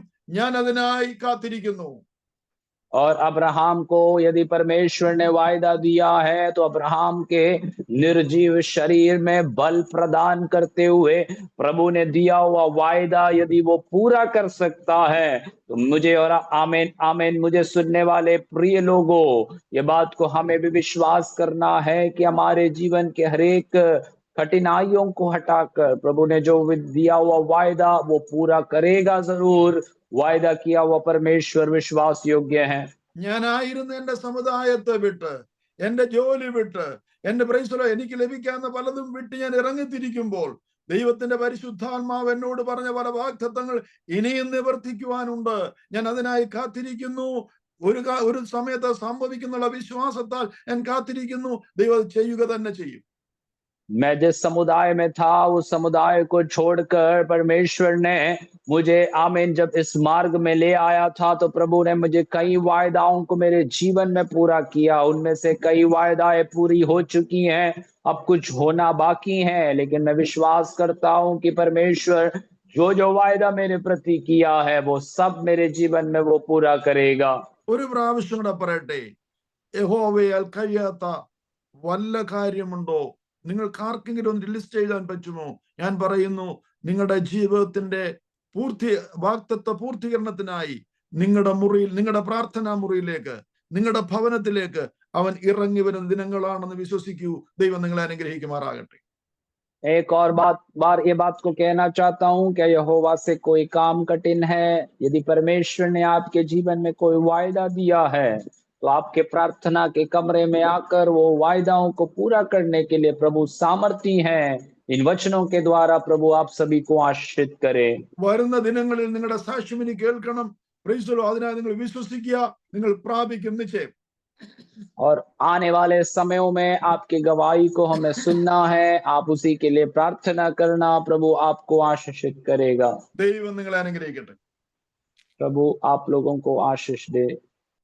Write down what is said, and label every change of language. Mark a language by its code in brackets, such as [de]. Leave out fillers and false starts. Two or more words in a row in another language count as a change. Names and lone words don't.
[ml] ഞാൻ അതിനായി കാത്തിരിക്കുന്നു. [hi] और अब्राहम को यदि परमेश्वर ने वायदा दिया है तो अब्राहम के निर्जीव शरीर में बल प्रदान करते हुए प्रभु ने दिया हुआ वायदा यदि वो पूरा कर सकता है तो मुझे और आमीन आमीन मुझे सुनने वाले प्रिय लोगों, ये बात को हमें भी विश्वास करना है कि हमारे जीवन के हर एक कठिनाइयों को हटाकर प्रभु ने जो दिया हुआ वायदा वो पूरा करेगा जरूर। वायदा किया हुआ परमेश्वर विश्वास योग्य है। [ml] ഞാനായിരുന്ന എന്റെ സമുദായത്തെ വിട്ട്, എന്റെ ജോലി വിട്ട്, എന്റെ പ്രൈസലോ എനിക്ക് ലഭിക്കാവുന്ന പലതും വിട്ട് ഞാൻ ഇറങ്ങിത്തിരിക്കുമ്പോൾ ദൈവത്തിന്റെ പരിശുദ്ധാത്മാവ് എന്നോട് പറഞ്ഞ പല വാഗ്ദത്തങ്ങൾ ഇനിയും നിവർത്തിക്കുവാനുണ്ട്. ഞാൻ അതിനായി കാത്തിരിക്കുന്നു. ഒരു സമയത്ത് സംഭവിക്കുന്നുള്ള വിശ്വാസത്താൽ ഞാൻ കാത്തിരിക്കുന്നു. ദൈവം ചെയ്യുക തന്നെ ചെയ്യും. [hi] मैं जिस समुदाय में था उस समुदाय को छोड़कर परमेश्वर ने मुझे आमीन जब इस मार्ग में ले आया था तो प्रभु ने मुझे कई वायदाओं को मेरे जीवन में पूरा किया। उनमें से कई वायदाएं पूरी हो चुकी हैं, अब कुछ होना बाकी है, लेकिन मैं विश्वास करता हूं कि परमेश्वर जो जो वायदा मेरे प्रति किया है वो सब मेरे जीवन में वो पूरा करेगा। [ml] ഒരു പ്രാവശ്യം കൂടെ പറയട്ടെ, യഹോവയാൽ കഴിയാത്ത വല്ല കാര്യമുണ്ടോ? നിങ്ങൾക്ക് ആർക്കെങ്കിലും ഒന്ന് ലിസ്റ്റ് എഴുതാൻ പറ്റുമോ? ഞാൻ പറയുന്നു, നിങ്ങളുടെ ജീവിതത്തിന്റെ വാഗ്ദത്ത പൂർത്തീകരണത്തിനായി നിങ്ങളുടെ മുറിയിൽ, നിങ്ങളുടെ പ്രാർത്ഥനാ മുറിയിലേക്ക്, നിങ്ങളുടെ ഭവനത്തിലേക്ക് അവൻ ഇറങ്ങി വരുന്ന ദിനങ്ങളാണെന്ന് വിശ്വസിക്കൂ. ദൈവം നിങ്ങളെ അനുഗ്രഹിക്കുമാറാകട്ടെ. [hi] एक और बार ये बात को कहना चाहता हूँ, क्या यहोवा से कोई काम कठिन है? यदि परमेश्वर ने आपके जीवन में कोई वायदा दिया है तो आपके प्रार्थना के कमरे में आकर वो वायदाओं को पूरा करने के लिए प्रभु सामर्थी हैं। इन वचनों के द्वारा प्रभु आप सभी को आशीषित करे। [ml] വരുന്ന ദിനങ്ങളിൽ നിങ്ങളുടെ സാക്ഷ്യം ഇനി കേൾക്കണം. [en] Praise the Lord. [ml] അതിനായി നിങ്ങൾ വിശ്വസിക്കുക, നിങ്ങൾ പ്രാപിക്കും നിശ്ചയം. [hi] और आने वाले समयों में आपकी गवाही को हमें सुनना है, आप उसी के लिए प्रार्थना करना, प्रभु आपको आशीषित करेगा। [ml] ദൈവം നിങ്ങളെ അനുഗ്രഹിക്കട്ടെ. [hi] प्रभु आप लोगों को आशीष दे।